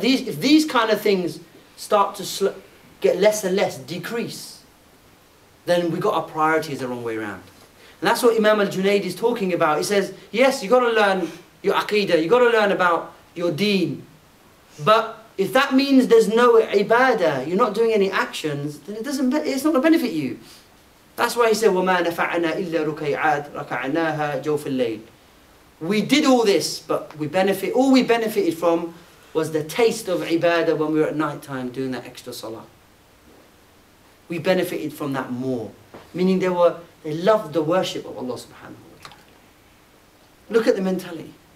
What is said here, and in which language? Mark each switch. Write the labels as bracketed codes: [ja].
[en] If these kind of things start to get less and less, decrease, then we got our priorities the wrong way around. And that's what Imam al-Junayd is talking about. He says, yes, you've got to learn your aqeedah, you've got to learn about your deen. But if that means there's no ibadah, you're not doing any actions, then it's not going to benefit you. That's why he said, [ar] وَمَا نَفَعَنَا إِلَّا رُكَيْعَاتٍ رَكَعْنَاهَا جَوْفِ اللَّيْلِ. [en] We did all this, but all we benefited from was the taste of ibadah when we were at night time doing that extra salah. We benefited from that more. Meaning they loved the worship of Allah subhanahu wa ta'ala. Look at the mentality.